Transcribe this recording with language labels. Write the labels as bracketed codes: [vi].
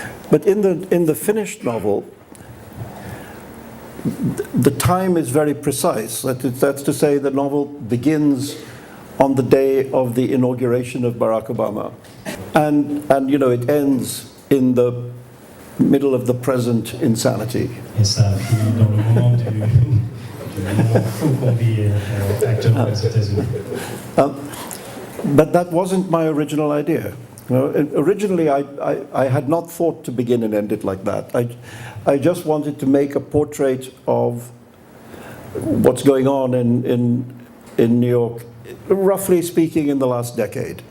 [en] But in the finished novel, the time is very precise. That's to say, the novel begins on the day of the inauguration of Barack Obama, and it ends in the middle of the present insanity. [fr] Et ça a fini dans le moment du moment fou qu'on vit actuellement aux États-Unis. [en] But that wasn't my original idea. You know, originally, I had not thought to begin and end it like that. I just wanted to make a portrait of what's going on in New York, roughly speaking, in the last decade.